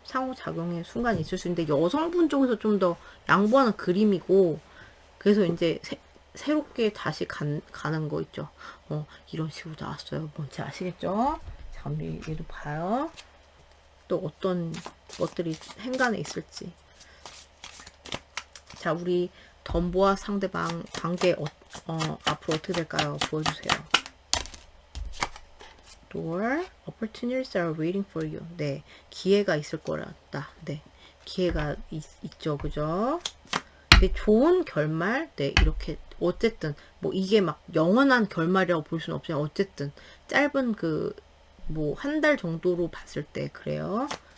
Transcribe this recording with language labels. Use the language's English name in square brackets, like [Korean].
[Korean] 상호작용의 순간이 있을 수 있는데 여성분 쪽에서 좀 더 양보하는 그림이고 그래서 이제 새롭게 다시 가는 거 있죠. 이런 식으로 나왔어요. 뭔지 아시겠죠? 자, 우리 얘도 봐요. 또 어떤 것들이 행간에 있을지. 자, 우리 덤보와 상대방 관계 앞으로 어떻게 될까요? 보여주세요. [English] Door, opportunities are waiting for you. [Korean] 기회가 있을 거란다. 기회가 있죠, 그죠? 네, 좋은 결말, 네, 이렇게, 어쨌든, 뭐, 이게 막 영원한 결말이라고 볼 수는 없지만, 어쨌든, 짧은 뭐, 한 달 정도로 봤을 때, 그래요.